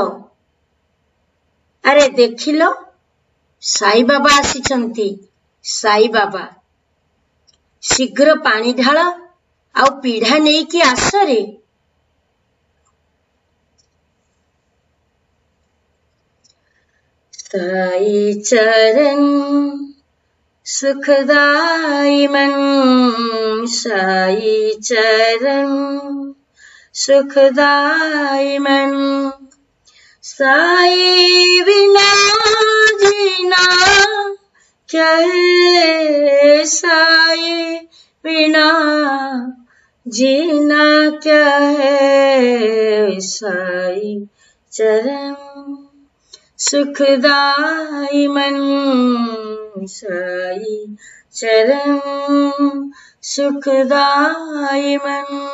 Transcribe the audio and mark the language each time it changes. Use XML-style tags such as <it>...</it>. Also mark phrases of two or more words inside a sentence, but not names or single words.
<or>ଆରେ ଦେଖିଲ, ସାଇବାବା ଆସିଛନ୍ତି। ସାଇବାବା, ଶୀଘ୍ର ପାଣି ଢାଳ ଆଉ ପିଢା ନେଇକି ଆସରେ।</or> <hi>साई चरण सुखदाई मन, साई चरण सुखदाई मन, साई बिना जीना क्या है, साई बिना जीना क्या है, साई चरण सुखदाई मन, साई चरण सुखदाई मन।</hi>